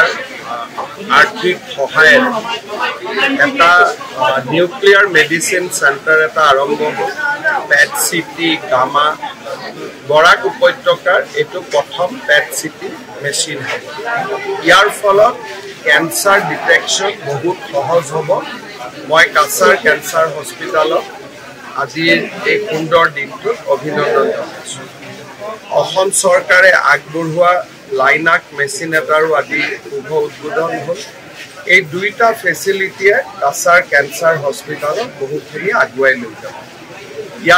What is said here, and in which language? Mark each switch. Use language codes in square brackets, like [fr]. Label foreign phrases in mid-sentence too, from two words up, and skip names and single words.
[as] আর্থিক সহায়ের এটা [en] nuclear medicine center [as] এটা আরম্ভ হল [en] PET CT gamma [as] বরাক উপত্যকার এটো প্রথম [en] PET CT machine [as] হব ইয়ার ফলত [en] cancer detection [as] বহুত সহজ হব মই কাছাৰ ক্যান্সার হস্পিটালত আজিৰ এই সুন্দৰ দিনটোত অভিনন্দন জনাইছোঁ অসম চৰকাৰে আগবঢ়োৱা [en] LINAC machine [as] এটাৰো আজি শুভ উদ্বোধন হ'ল এই দুইটা ফেচিলিটিয়ে কাছাৰ ক্যান্সাৰ হস্পিটালত বহুখিনি আগুৱাই লৈ যাব ইয়াত